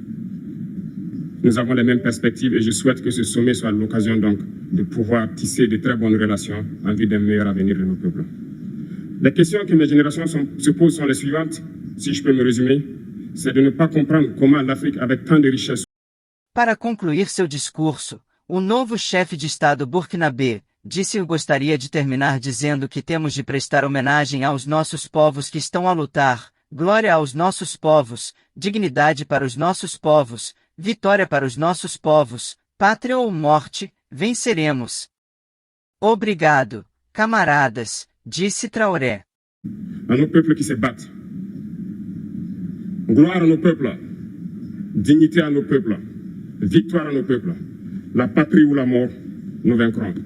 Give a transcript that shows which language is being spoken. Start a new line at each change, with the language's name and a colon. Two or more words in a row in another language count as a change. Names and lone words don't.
French: Nous avons les mêmes perspectives et je souhaite que ce sommet soit l'occasion donc de pouvoir tisser de très bonnes relations en vue d'un meilleur avenir de nos peuples. Les questions que mes générations se posent sont les suivantes, si je peux me résumer, c'est de ne pas comprendre comment l'Afrique, avec tant de richesses.
Portuguese: Para concluir seu discurso, o novo chefe de Estado burkinabê disse que gostaria de terminar dizendo que temos de prestar homenagem aos nossos povos que estão a lutar, glória aos nossos povos, dignidade para os nossos povos, vitória para os nossos povos, pátria ou morte, venceremos. Obrigado, camaradas, disse Traoré.
French: À nos peuples qui se battent. Gloire à nos peuples. Dignité à nos peuples. Victoire à nos peuples. La patrie ou la mort, nous vaincrons.